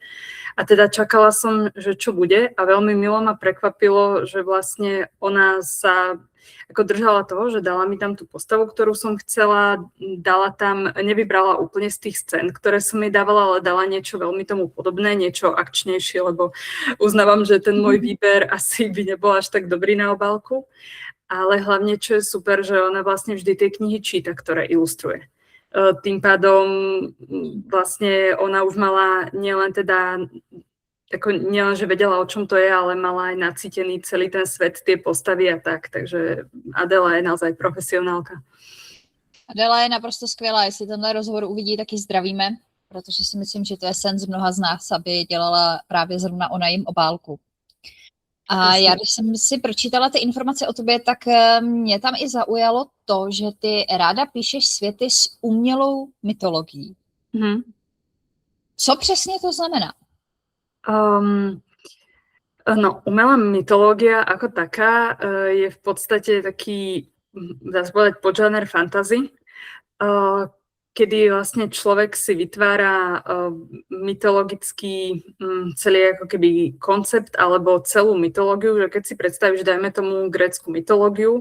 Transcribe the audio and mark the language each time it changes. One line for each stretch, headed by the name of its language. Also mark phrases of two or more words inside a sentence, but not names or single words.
Slovak: A teda čakala som, že čo bude a veľmi milo ma prekvapilo, že vlastne ona sa ako držala toho, že dala mi tam tú postavu, ktorú som chcela, dala tam, nevybrala úplne z tých scén, ktoré som jej dávala, ale dala niečo veľmi tomu podobné, niečo akčnejšie, lebo uznávam, že ten môj výber asi by nebol až tak dobrý na obálku, ale hlavne, čo je super, že ona vlastne vždy tie knihy číta, ktoré ilustruje. Tým pádom vlastne ona už mala nielen teda nielen, že vedela, o čom to je, ale mala aj nacítený celý ten svet, tie postavy a tak. Takže Adela je naozaj profesionálka.
Czech: Adela je naprosto skvělá. Jestli tenhle rozhovor uvidí, tak ji zdravíme, protože si myslím, že to je sen z mnoha z nás, aby dělala právě zrovna ona jim obálku. A já, když jsem si pročítala ty informace o tobě, tak mě tam i zaujalo to, že ty ráda píšeš světy s umělou mytologií. Co přesně to znamená?
Slovak: No, umelá mytológia ako taká je v podstate taký, dá sa povedať, podžáner fantasy, kedy vlastne človek si vytvára mytologický celý ako keby koncept alebo celú mytológiu, že keď si predstavíš, dajme tomu grécku mytológiu,